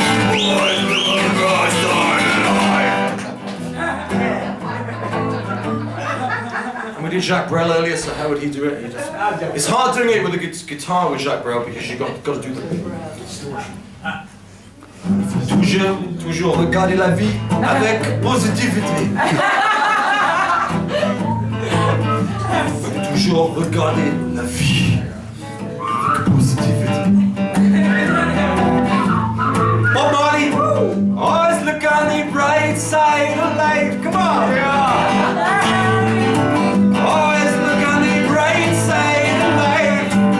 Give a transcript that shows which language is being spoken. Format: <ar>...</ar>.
<en>Always look on the bright side of life. And we did Jacques Brel earlier, so how would he do it? It's hard doing it with a guitar with Jacques Brel because you've got to do the distortion.</en> <fr>Il faut toujours regarder la vie avec positivité. Il faut toujours regarder la vie avec positivité.</fr> <en>Oh, Marty! Always look on the bright side of life. Come on! Always look on the bright side of life.</en>